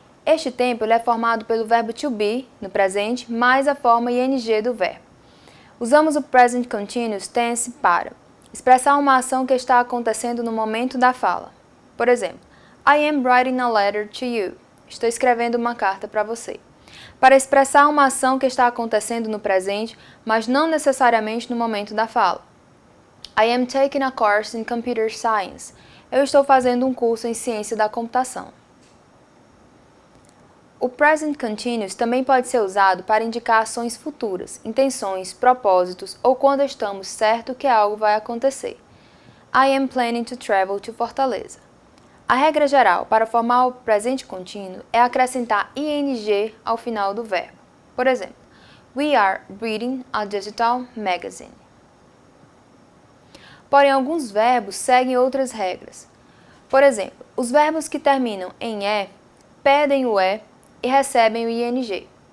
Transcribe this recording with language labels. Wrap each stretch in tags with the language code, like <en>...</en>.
<pt>Este tempo ele é formado pelo verbo to be, no presente, mais a forma ing do verbo. Usamos o Present Continuous Tense para expressar uma ação que está acontecendo no momento da fala. Por exemplo,</pt> <en>I am writing a letter to you.</en> <pt>Estou escrevendo uma carta para você. Para expressar uma ação que está acontecendo no presente, mas não necessariamente no momento da fala.</pt> <en>I am taking a course in computer science.</en> <pt>Eu estou fazendo um curso em ciência da computação. O present continuous também pode ser usado para indicar ações futuras, intenções, propósitos ou quando estamos certos que algo vai acontecer.</pt> <en>I am planning to travel to Fortaleza.</en> <pt>A regra geral para formar o presente contínuo é acrescentar ing ao final do verbo. Por exemplo,</pt> <en>we are reading a digital magazine.</en> <pt>Porém, alguns verbos seguem outras regras. Por exemplo, os verbos que terminam em e pedem o e e recebem o ing.</pt>